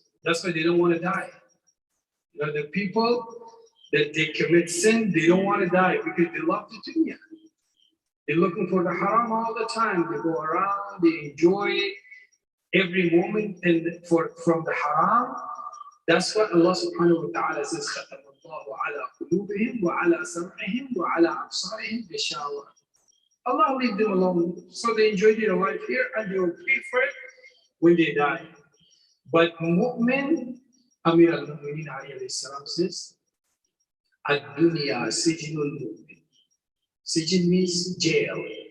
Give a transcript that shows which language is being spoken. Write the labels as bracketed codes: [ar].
[en] That's why they don't want to die. You know, the people that they commit sin, they don't want to die because they love the dunya. They're looking for the haram all the time. They go around, they enjoy every moment from the haram. That's what Allah subhanahu wa ta'ala says, [ar] خَتَمَ اللَّهُ عَلَى قُلُوبِهِمْ وَعَلَى سَمْعِهِمْ وَعَلَى أَبْصَارِهِمْ غِشَاوَةٌ. [en] Allah leave them alone. So they enjoy their life here and they will pay for it when they die. But mu'min, Amir al-Mu'minin alayhi salam says, [ar] Ad-dunya sijnul mu'min. [en] Sijin means jail.